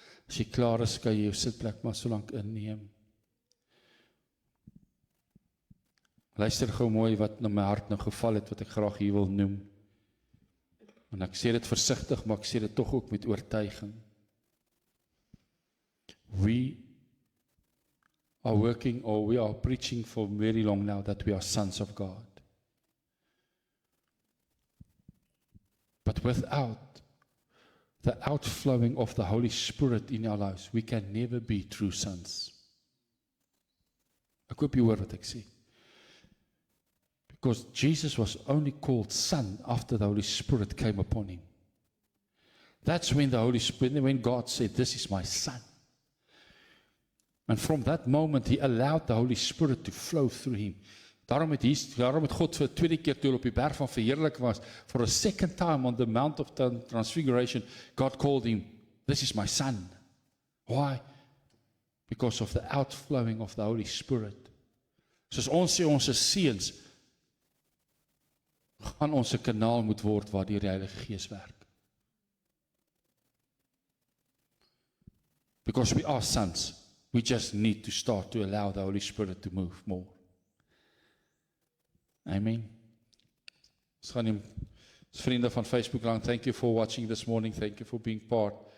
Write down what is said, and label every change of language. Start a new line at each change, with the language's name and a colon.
Afrikaans: As jy klaar is, kan jy jou sitplek maar so lank inneem. Luister gou mooi wat na my hart nou geval het, wat ek graag hier wil noem. En ek sê dit versigtig, maar ek sê dit tog ook met oortuiging.
English: We are working, or we are preaching for very long now that we are sons of God. But without the outflowing of the Holy Spirit in our lives, we can never be true sons.
Afrikaans: Ek hoop jy hoor wat ek sê.
English: Because Jesus was only called son after the Holy Spirit came upon him. That's when the Holy Spirit, when God said, "This is my son." And from that moment, he allowed the Holy Spirit to flow through him.
Afrikaans: Daarom het God vir 'n tweede keer toe op die berg van verheerliking was,
English: for a second time on the Mount of Transfiguration, God called him, "This is my son." Why? Because of the outflowing of the Holy Spirit.
Afrikaans: Soos ons sê, ons is seuns, gaan ons 'n kanaal moet word waar die Heilige Gees werk.
English: Because we are sons, we just need to start to allow the Holy Spirit to move more. Amen.
Afrikaans: Ons gaan die vriende van Facebook lang,
English: thank you for watching this morning, thank you for being part.